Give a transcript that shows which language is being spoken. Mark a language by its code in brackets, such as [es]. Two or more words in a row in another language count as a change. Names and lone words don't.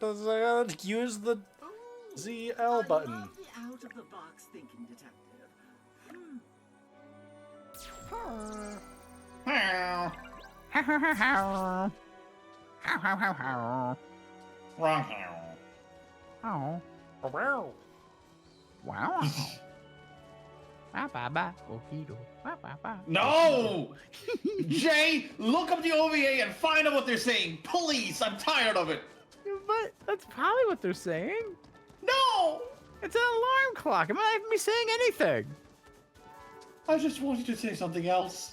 [en] Use the ZL button. I love the out-of-the-box thinking detective. Wrong. Oh. Wow. Wow. Ba-ba-ba. Okido. Ba-ba-ba. No! Jay, look up the OVA and find out what they're saying. Please, I'm tired of it. But that's probably what they're saying. No! It's an alarm clock. It might not even be saying anything. I just wanted to say something else.